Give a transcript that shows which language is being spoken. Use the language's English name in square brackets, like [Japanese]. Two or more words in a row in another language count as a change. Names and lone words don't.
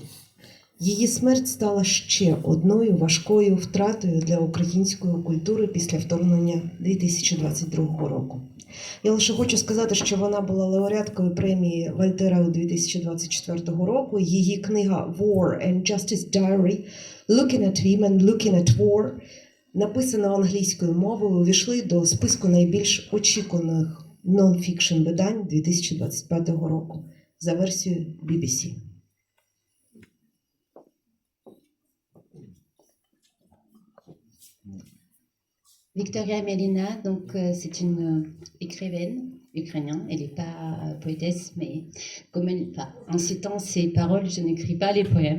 [Ukrainian] Її смерть стала ще одною важкою втратою для української культури після вторгнення 2022 року. Я лише хочу сказати, що вона була лауреаткою премії Вольтера у 2024 року. Її книга «War and Justice Diary. Looking at Women, Looking at War», написана англійською мовою, увійшли до списку найбільш очікуваних нон-фікшн видань 2025 року за версією BBC. [French] Victoria Amelina, donc c'est une écrivaine ukrainienne. Elle n'est pas poétesse, mais comme en citant ses paroles, je n'écris pas les poèmes.